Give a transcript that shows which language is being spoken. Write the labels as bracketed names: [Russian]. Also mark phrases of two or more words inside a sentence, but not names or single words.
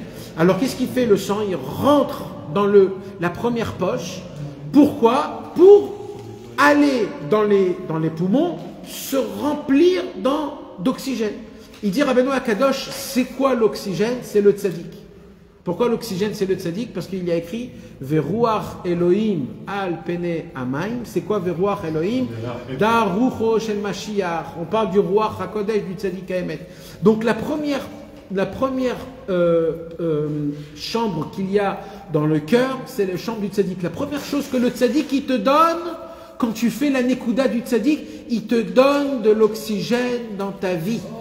[French] Alors qu'est-ce qu'il fait le sang? Il rentre dans la première poche. Pourquoi? Pour aller dans les poumons, se remplir d'oxygène. Il dit Rabbeinu Akadosh, c'est quoi l'oxygène? C'est le tzaddik. Pourquoi l'oxygène c'est le tzaddik? Parce qu'il y a écrit [Hebrew] ורוח אלהים על פני המים. [French] C'est quoi [Hebrew] ורוח אלהים? זה רוחו של משיח. [French] On parle du [Hebrew] רוח הקודש, [French] du [Hebrew] צדיק האמת. [French] Donc la première chambre qu'il y a dans le cœur, c'est la chambre du tzaddik. La première chose que le tzaddik il te donne, quand tu fais la nekuda du tzaddik, il te donne de l'oxygène dans ta vie.